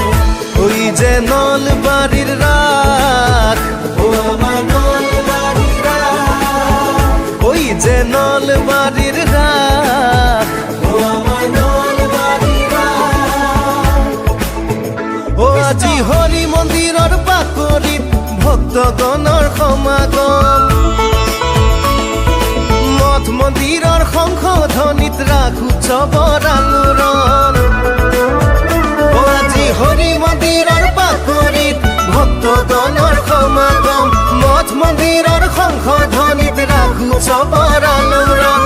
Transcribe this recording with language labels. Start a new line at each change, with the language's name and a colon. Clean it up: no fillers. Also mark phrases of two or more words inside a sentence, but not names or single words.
Bangla: ওই যে নলবাড়ির রাত, ও আমার নলবাড়ির রাত, ওই যে নলবাড়ির রাত, ও আমার নলবাড়ির রাত।
Assamese: ও আজি হৰি মন্দিৰৰ বাকৰিত ভক্তগণৰ সমাগম, মঠ মন্দিৰৰ শংখ ধ্বনিত ৰাস উৎসৱৰ আলোড়ন। ও আজি হৰি মন্দিৰৰ বাকৰিত ভক্তগণৰ সমাগম, মঠ মন্দিৰৰ শংখ ধ্বনিত ৰাস উৎসৱৰ আলোড়ন।